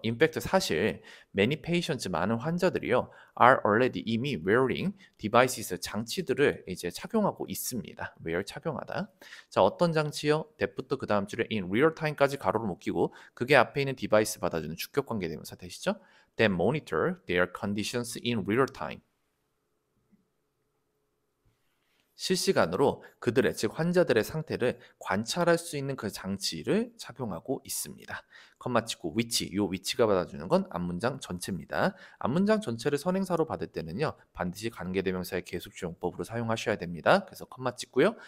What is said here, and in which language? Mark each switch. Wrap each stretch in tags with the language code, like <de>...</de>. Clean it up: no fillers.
<en>In fact,</en> <ko>사실</ko> <en>many patients</en> <ko>많은 환자들이요</ko> <en>are already</en> <ko>이미</ko> <en>wearing devices</en> <ko>장치들을 이제 착용하고 있습니다. wear 착용하다. 자, 어떤 장치요? that부터 그 다음 줄에</ko> <en>in real time</en> <ko>까지 가로로 묶이고 그게 앞에 있는 device 받아주는 주격 관계 대명사 되시죠?</ko> <en>That monitor their conditions in real time.</en> <ko>실시간으로 그들의 즉 환자들의 상태를 관찰할 수 있는 그 장치를 착용하고 있습니다. 컴마 치고 위치, 요 위치가 받아주는 건 앞문장 전체입니다. 앞문장 전체를 선행사로 받을 때는요 반드시 관계대명사의 계속주용법으로 사용하셔야 됩니다. 그래서 컴마 찍고요.</ko>